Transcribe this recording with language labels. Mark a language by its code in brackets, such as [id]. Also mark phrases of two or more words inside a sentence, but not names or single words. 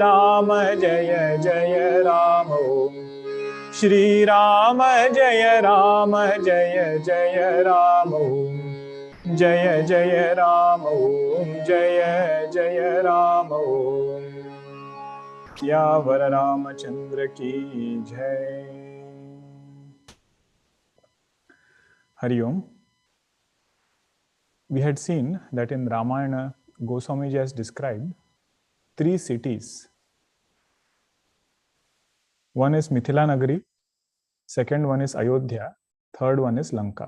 [hi] जय राम ॐ श्रीराम जय जय राम ॐ जय जय राम ॐ जय राम ॐ। यावर रामचंद्र की जय। हरि ॐ. [en] We had seen that in Ramayana, Goswamiji has described 3 cities. One is Mithila Nagari, second one is Ayodhya, third one is Lanka.